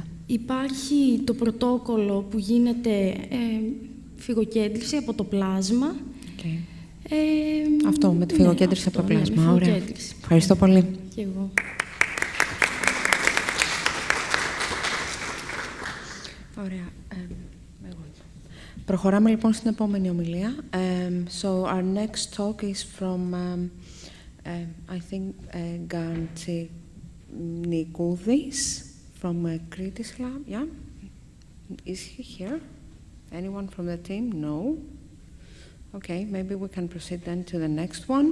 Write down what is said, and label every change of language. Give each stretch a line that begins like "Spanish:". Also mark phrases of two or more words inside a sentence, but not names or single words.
Greek: Υπάρχει το πρωτόκολλο που γίνεται φυγοκέντρηση από το πλάσμα.
English: Okay.
Greek: Αυτό με τη φυγοκέντρηση από το πλάσμα. Ναι, ωραία. Ευχαριστώ πολύ. Και εγώ. Ωραία. Προχωράμε λοιπόν στην επόμενη ομιλία.
English: So our next talk is from, I think, Ganti Nikoudis from Kritis Lab. Yeah? Is he here? Anyone from the team? No? Okay, maybe we can proceed then to the next one.